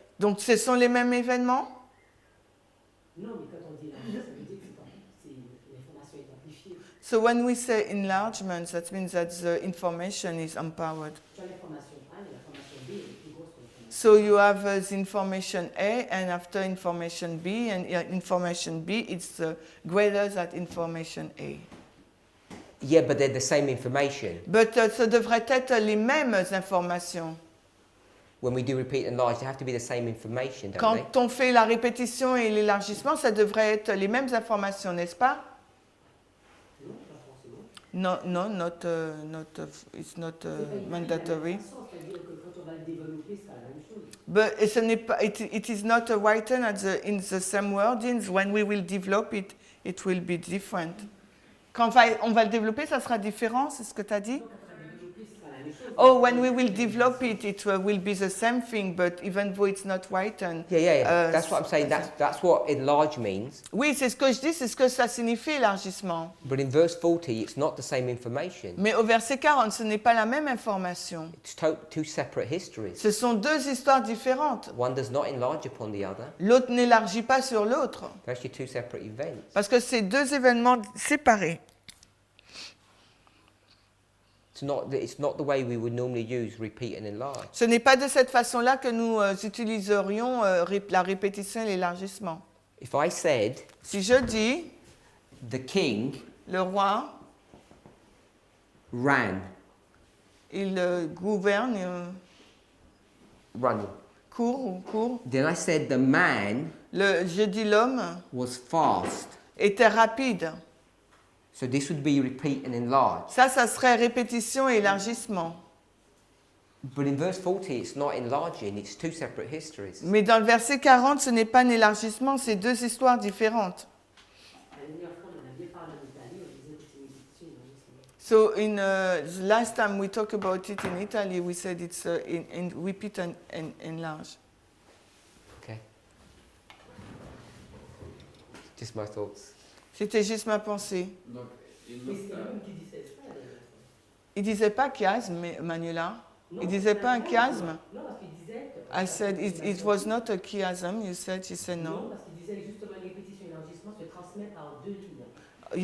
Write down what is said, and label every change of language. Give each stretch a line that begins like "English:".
French: Donc ce sont les mêmes événements? Non, mais quand on dit élargi, ça veut dire que l'information est amplifiée.
English: So when we say enlargement, that means that the information is empowered.
French: Tu as l'information A et l'information B est plus grosse que l'information.
English: So you have the information A, and after information B, and information B, it's greater than information A. Yeah, but they're the same information.
French: But ce devrait être les mêmes informations.
English: When we do repeat and enlarge, they have to be the same information, don't they?
French: Quand on fait la répétition et l'élargissement, ça devrait être les mêmes informations, n'est-ce pas? Non, pas forcément.
English: No, no, it's not mandatory.
French: C'est-à-dire que quand on va le développer, c'est pas la même chose.
English: But
French: ce n'est pas,
English: it is not written in the same wordings. When we will develop it, it will be different.
French: Quand on va le développer, ça sera différent, c'est ce que tu as dit? Quand on va le développer, c'est pas la même chose.
English: Oh, when we will develop it, it will be the same thing, but even though it's not written. Yeah. That's what I'm saying. That's what enlarge means.
French: Oui, c'est ce que je dis, c'est ce que ça signifie élargissement.
English: But in verse 40, it's not the same information.
French: Mais au verset 40, ce n'est pas la même information.
English: It's two separate histories.
French: Ce sont deux histoires différentes.
English: One does not enlarge upon the other.
French: L'autre n'élargit pas sur l'autre,
English: They're actually two separate events.
French: parce que c'est deux événements séparés.
English: It's not the way we would normally use repeat and enlarge.
French: Ce n'est pas de cette façon-là que nous utiliserions la répétition et l'élargissement.
English: If I said
French: Si je dis,
English: the king
French: le roi,
English: ran,
French: il gouverne,
English: running,
French: court,
English: then I said the man
French: je dis l'homme
English: was fast.
French: était rapide.
English: So this would be repeat and enlarge.
French: Ça serait répétition et élargissement.
English: But in verse 40, it's not enlarging, it's two separate histories.
French: Mais dans le verset 40, ce n'est pas un élargissement, c'est deux histoires différentes. La dernière fois, on en a bien parlé en Italie, on disait que c'est une répétition élargissement.
English: So the last time we talked about it in Italy, we said it's in repeat and enlarge. Okay? Just my thoughts.
French: C'était juste ma pensée. Donc, il Mais nous c'est lui qui disait ça la dernière fois. Il disait pas chiasme, Manuela. Non, Il disait pas un non, chiasme. Non, parce qu'il disait que...
English: I said it was not a chiasm. You said
French: Non,
English: no.
French: parce qu'il disait justement une répétition et élargissement se transmet par deux lignes.